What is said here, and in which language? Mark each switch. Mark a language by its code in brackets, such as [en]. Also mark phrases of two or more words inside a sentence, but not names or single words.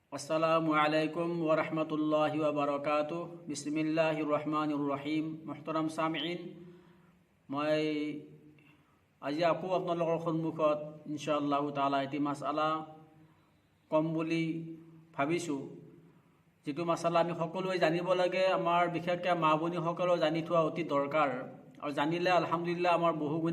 [ar] السلام عليكم ورحمة الله وبركاته بسم الله الرحمن الرحيم محترم سامعين [as] মই আজি আকৌ আপোনালোকৰ সন্মুখত [ar] إن شاء الله تعالى [as] এটি মাসআলা কম বুলি ভাবিছোঁ যেটো মাসআলা আমি সকলোৱে জানিব লাগে আমাৰ বিশেষকৈ মা ভনীসকলেও জানি থোৱা অতি দৰকাৰ আৰু জানিলে আলহামদুলিল্লাহ আমাৰ বহু গুণে